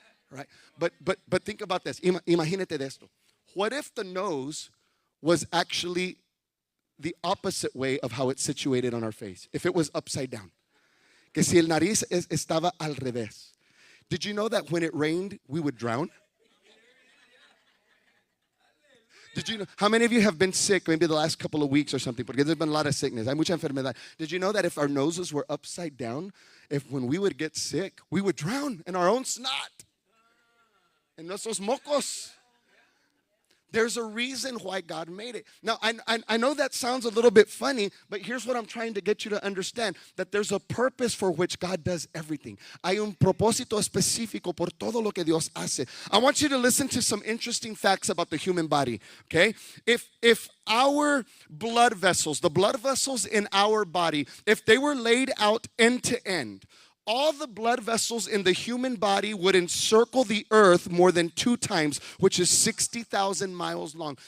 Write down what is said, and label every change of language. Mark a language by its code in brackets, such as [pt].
[en] Right? But think about this. [es] Imagínate de esto. [en] What if the nose was actually the opposite way of how it's situated on our face? If it was upside down. [es] Que si el nariz estaba al revés. [en] Did you know that when it rained, we would drown? Did you know? How many of you have been sick maybe the last couple of weeks or something? Because there's been a lot of sickness. [es] Hay mucha enfermedad. [en] Did you know that if our noses were upside down, when we would get sick, we would drown in our own snot? [es] En nuestros mocos. [en] There's a reason why God made it. Now, I know that sounds a little bit funny, but here's what I'm trying to get you to understand, that there's a purpose for which God does everything. [es] Hay un propósito específico por todo lo que Dios hace. [en] I want you to listen to some interesting facts about the human body, okay? If our blood vessels, the blood vessels in our body, if they were laid out end to end, all the blood vessels in the human body would encircle the earth more than 2 times, which is 60,000 miles long.